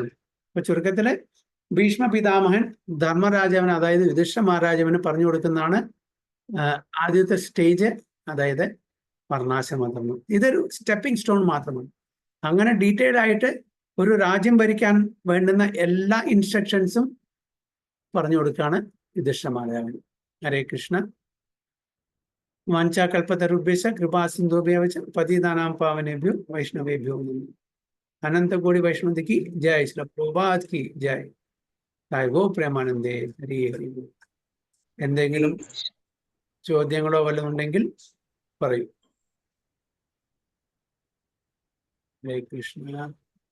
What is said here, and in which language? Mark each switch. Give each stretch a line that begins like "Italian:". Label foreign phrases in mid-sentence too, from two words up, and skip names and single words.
Malayalam: അപ്പൊ ചുരുക്കത്തില് ഭീഷ്മ പിതാമഹൻ ധർമ്മരാജാവിന്, അതായത് യുധിഷ്ഠിര മഹാരാജാവിന് പറഞ്ഞു കൊടുക്കുന്നതാണ് ആദ്യത്തെ സ്റ്റേജ്, അതായത് വർണ്ണാശ്രമധർമ്മം. ഇതൊരു
English: stepping stone
Malayalam: മാത്രമാണ്. അങ്ങനെ ഡീറ്റെയിൽഡ് ആയിട്ട് ഒരു രാജ്യം ഭരിക്കാൻ വേണ്ടുന്ന എല്ലാ ഇൻസ്ട്രക്ഷൻസും പറഞ്ഞു കൊടുക്കുകയാണ് യുധിഷ്ഠിര മഹാരാജാവിന്.
Sanskrit: ഹരേ കൃഷ്ണ. വാഞ്ചാകൽപതരുഭ്യശ്ച കൃപാസിന്ധുഭ്യഃ പതിതാനാം പാവനേഭ്യോ വൈഷ്ണവേഭ്യോ നമഃ.
Hindi: अनंत वैष्णव की जय। श्री प्रभुपाद की जय। जय गो प्रेमानंदे। हरि हरि।
Malayalam: എന്തെങ്കിലും ചോദ്യങ്ങളോ വല്ലതും ഉണ്ടെങ്കിൽ പറയൂ.
Sanskrit: ഹരേ കൃഷ്ണ.